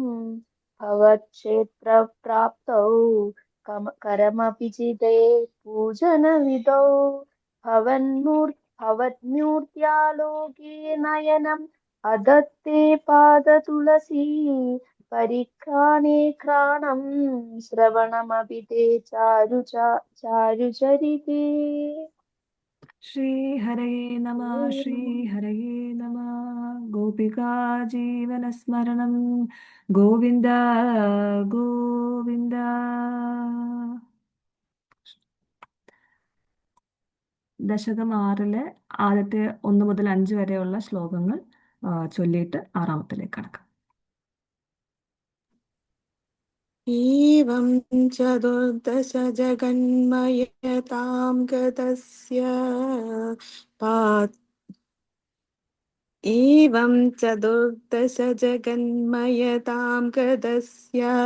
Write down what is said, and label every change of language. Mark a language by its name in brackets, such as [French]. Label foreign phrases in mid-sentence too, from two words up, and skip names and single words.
[Sanskrit] भवत्क्षेत्रप्राप्तौ करमपि चिदे पूजनविधौ भवन्मूर्त्यालोके नयनम् अदत्ते पादतुलसी परिघ्राणे घ्राणं श्रवणमपि ते चारुचरिते। श्रीहरये नमः श्रीहरये नमः गोपिका जीवनस्मरणं गोविन्द गोविन्द [Malayalam] ദശകം 6-ലെ ആദ്യത്തെ 1 മുതൽ 5 വരെയുള്ള ശ്ലോകങ്ങൾ ചൊല്ലിയിട്ട് 6-ാമത്തിലേക്ക് കടക്കാം. [Sanskrit] एवं चतुर्दश जगन्मयतां गतस्य एवं चतुर्दश जगन्मयतां गतस्य